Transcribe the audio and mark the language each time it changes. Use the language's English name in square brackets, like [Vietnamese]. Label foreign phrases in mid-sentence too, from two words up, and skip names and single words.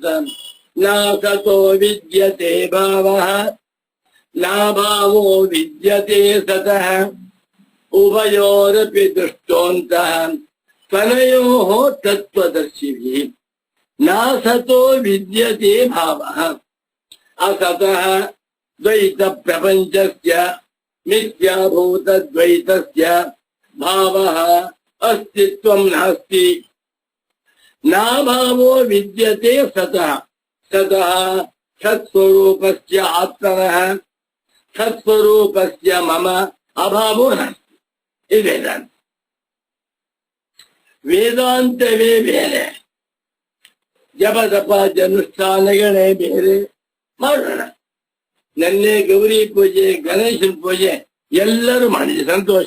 [Sanskrit] ನಾ ಸತೋ ವಿದ್ಯತೆ ಭಾವಃ ನಾ ಭಾವೋ ವಿದ್ಯತೆ ಸತಃ ಉಭಯೋರಪಿ ದೃಷ್ಟೋಂತಃ ತನಯೋಃ ತತ್ವದರ್ಶಿಭಿಃ. ನಾ ಸತೋ ವಿದ್ಯತೆ ಭಾವಃ ಅಸತಃ ದ್ವೈತ ಪ್ರಪಂಚಸ್ಯ ಮಿಥ್ಯಾಭೂತ ದ್ವೈತಸ್ಯ ಭಾವಃ ಅಸ್ತಿತ್ವಂ ನಾಸ್ತಿ. ನಾ ಭಾವೋ ವಿದ್ಯತೆ ಸತಃ ಸತಃ ಸತ್ಸ್ವರೂಪಸ್ಯ ಆತ್ಮನಃ ಸತ್ಸ್ವರೂಪಸ್ಯ ಮಮ ಅಭಾವೋ ನಾಸ್ತಿ. [Kannada] ಇದು ವೇದಾಂತ. ವೇದಾಂತವೇ ಬೇರೆ, ಜಪ ಅನುಷ್ಠಾನಗಳೇ ಬೇರೆ. ಮಾಡೋಣ. ನೆನ್ನೆ ಗೌರಿ ಪೂಜೆ, ಗಣೇಶನ ಪೂಜೆ ಎಲ್ಲರೂ ಮಾಡಿದೆ, ಸಂತೋಷ.